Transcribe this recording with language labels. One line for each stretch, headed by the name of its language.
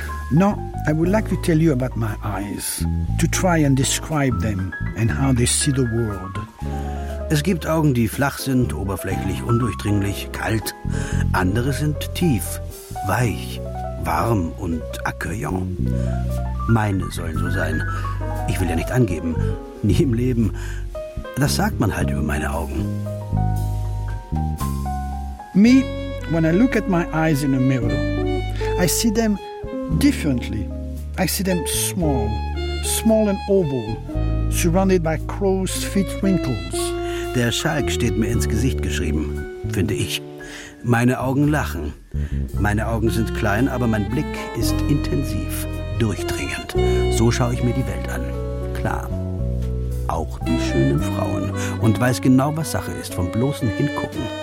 English: Now, I would like to tell you about my eyes. To try and describe them and how they see the world.
German: Es gibt Augen, die flach sind, oberflächlich, undurchdringlich, kalt. Andere sind tief, weich, warm und accueillant. Meine sollen so sein. Ich will ja nicht angeben. Nie im Leben. Das sagt man halt über meine Augen.
English: Me, when I look at my eyes in a mirror, I see them differently. I see them small. Small and oval, surrounded by crow's feet wrinkles.
German: Der Schalk steht mir ins Gesicht geschrieben, finde ich. Meine Augen lachen. Meine Augen sind klein, aber mein Blick ist intensiv, durchdringend. So schaue ich mir die Welt an. Klar. Auch die schönen Frauen. Und weiß genau, was Sache ist, vom bloßen Hingucken.